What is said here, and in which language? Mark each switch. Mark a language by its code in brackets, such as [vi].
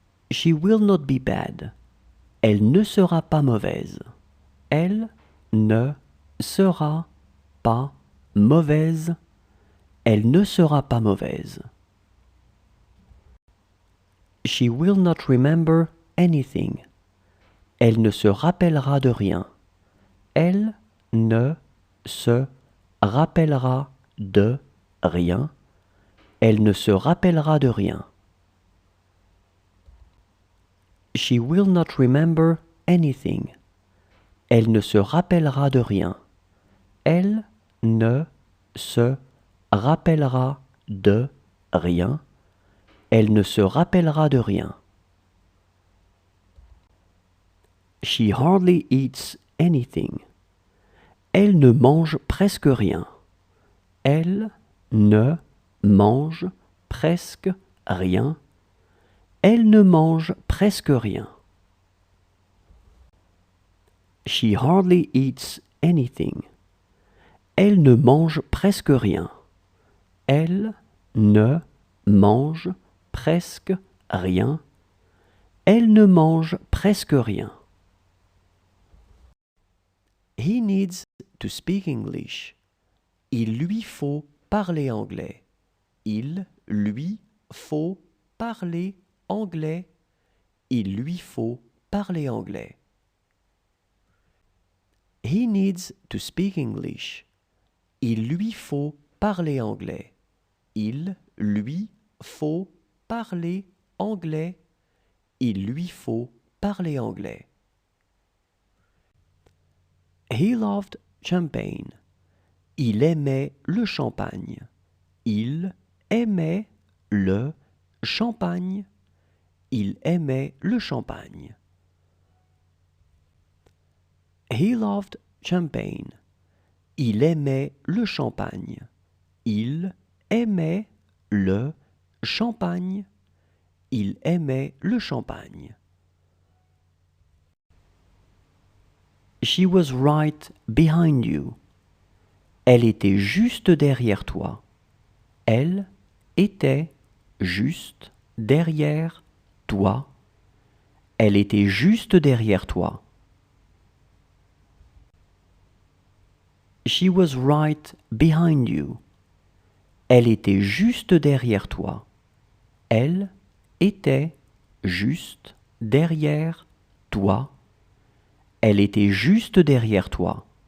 [en] She will not be bad. [fr] Elle ne sera pas mauvaise. Elle ne sera pas mauvaise. Elle ne sera pas mauvaise. [en] She will not remember anything. [fr] Elle ne se rappellera de rien. Elle ne se rappellera de rien. Elle ne se rappellera de rien. [en] She will not remember anything. [fr] Elle ne se rappellera de rien. Elle ne se rappellera de rien. Elle ne se rappellera de rien. [en] She hardly eats anything. [fr] Elle ne mange presque rien. Elle ne mange presque rien. Elle ne mange presque rien. [en] She hardly eats anything. [fr] Elle ne mange presque rien. Elle ne mange presque rien. Elle ne mange presque rien. [en] He needs to speak English. [fr] Il lui faut parler anglais. Il lui faut parler anglais. Il lui faut parler anglais. [en] He needs to speak English. [fr] Il lui faut parler anglais. Il lui faut parler anglais. Il lui faut parler anglais. [en] He loved champagne. [fr] Il aimait le champagne. Il aimait le champagne. Il aimait le champagne. [en] He loved champagne. [fr] Il aimait le champagne. Il aimait le champagne. Il aimait le champagne. [en] She was right behind you. [fr] Elle était juste derrière toi. Elle était juste derrière toi. Elle était juste derrière toi. [en] She was right behind you. [fr] Elle était juste derrière toi. Elle était juste derrière toi. Elle était juste derrière toi.